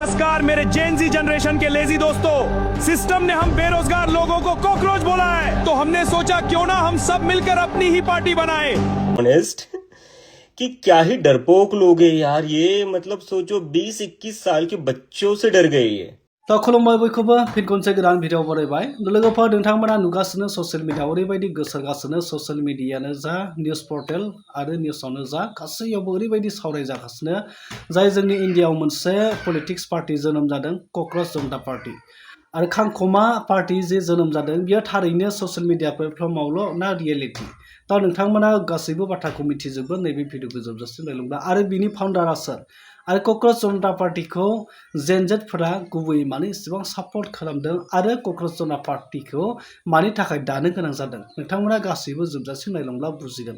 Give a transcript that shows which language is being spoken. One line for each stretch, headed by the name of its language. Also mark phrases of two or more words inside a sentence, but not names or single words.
Hindi: नमस्कार मेरे
English: GenZ generation
Hindi: के लेजी दोस्तों, सिस्टम ने हम बेरोजगार लोगों को कॉकरोच बोला है, तो हमने सोचा क्यों ना हम सब मिलकर अपनी ही पार्टी बनाए। ऑनेस्ट कि क्या ही डरपोक लोग हैं यार ये, मतलब सोचो 20-21 साल के बच्चों से डर गए ये।
Bodo: दा खुलुमबाय बयखौबो फिन खनसे गोदान भिडिअ बरायबाय लोगोफोर नोंथांमोना नुगासिनो
English: social media
Bodo: ओरैबायदि गोसारगासिनो ससियेल मिडियानो जा
English: news portal
Bodo: आरो निउसावनो जा गासैयावबो ओरैबायदि सावरायजागासिनो जाय जोंनि इन्डियायाव मोनसे
English: politics party
Bodo: जोनोम जादों क'क्राझ जनता पार्टी आरो खांखमा पार्टी जे जोनोम जादों बियो थारैनो
English: social media
Bodo: प्लेटफर्मावल' ना रियेलिटि दा नोंथांमोना गासैबो बाथ्राखौ मिथिजोबो नैबे भिडिअखौ जोबजासिम नायलांब्ला आरो बिनि फाउन्डारा सोर आरो क'क्राझ जनता पार्टीखौ जेनजेडफोरा गुबैयै मानो इसेबां सापर्ट खालामदों आरो क'क्राझ जनता पार्टीखौ मानि थाखाय दानो गोनां जादों नोंथांमोना गासैबो जोबजासिम नायलांब्ला बुजिगोन।